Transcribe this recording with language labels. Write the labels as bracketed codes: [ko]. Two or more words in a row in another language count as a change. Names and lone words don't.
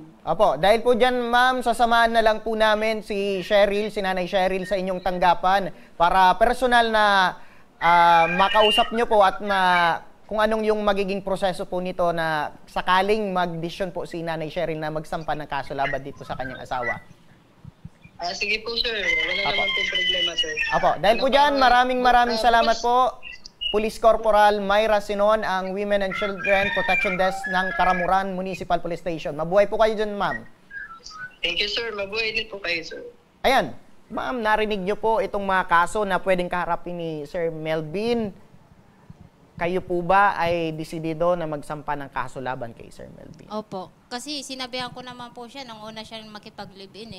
[tl] Opo, dahil po dyan, ma'am, sasamahan na lang po namin si Cheryl, si Nanay Cheryl sa inyong tanggapan para personal na makausap nyo po at kung anong yung magiging proseso po nito na sakaling mag-decision po si Nanay Cheryl na magsampa ng kaso laban dito sa kanyang asawa. Sige po, sir. Wala naman po problema, sir. Opo, dahil po dyan, maraming salamat po. Police Corporal Myra Sinon, ang Women and Children Protection Desk ng Karamuran Municipal Police Station. Mabuhay po kayo dyan, ma'am. [en] Thank you, [tl] sir. Mabuhay din po kayo, sir. Ayan, ma'am, narinig niyo po itong mga kaso na pwedeng kaharapin ni Sir Melvin. Kayo po ba ay desidido na magsampa ng kaso laban kay Sir Melvin? Opo. Kasi sinabihan ko naman po siya nung una siyang makipag-live-in eh.